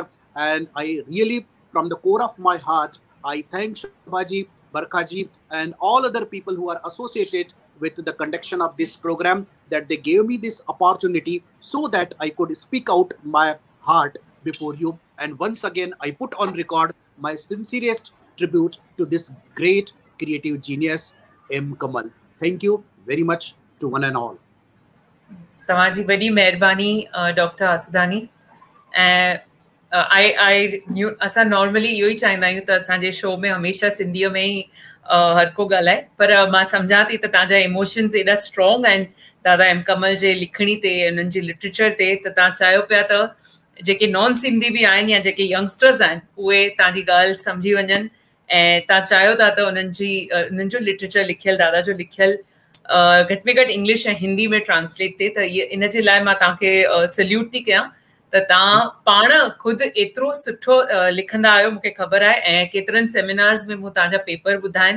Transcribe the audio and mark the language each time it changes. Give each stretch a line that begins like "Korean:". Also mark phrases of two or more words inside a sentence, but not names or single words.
English: And I really, from the core of my heart, I thank Shobhaji, Barkhaji, and all other people who are associated with the conduction of this program, that they gave me this opportunity so that I could speak out my heart before you. And once again, I put on record my sincerest tribute to this great creative genius, M. Kamal. Thank you very much to one and all.
Sindhi: तव्हांजी वॾी महिरबानी डॉक्टर आसुदानी. ऐं
English: I knew
Sindhi: असां नॉर्मली इहो ई चाहींदा आहियूं त असांजे शो में हमेशह सिंधीअ में ई हर को ॻाल्हाए, पर मां सम्झां थी त तव्हांजा इमोशन्स एॾा स्ट्रॉन्ग आहिनि दादा एम कमल जे लिखणी ते, उन्हनि जी लिटरेचर ते, त तव्हां चाहियो पिया त जेके
English: non Sindhi
Sindhi: बि आहिनि या जेके यंगस्टर्स आहिनि उहे तव्हांजी ॻाल्हि सम्झी वञनि, ऐं तव्हां चाहियो था त उन्हनि जो लिटरेचर लिखियल, दादा जो लिखियल घटि में घटि इंग्लिश ऐं हिंदी में ट्रांसलेट थिए, त इहे इन जे लाइ मां तव्हांखे सल्यूट थी कयां त तव्हां पाण ख़ुदि एतिरो सुठो लिखंदा आहियो, मूंखे ख़बर आहे, ऐं केतिरनि सेमिनार्स में मूं तव्हांजा पेपर ॿुधा आहिनि.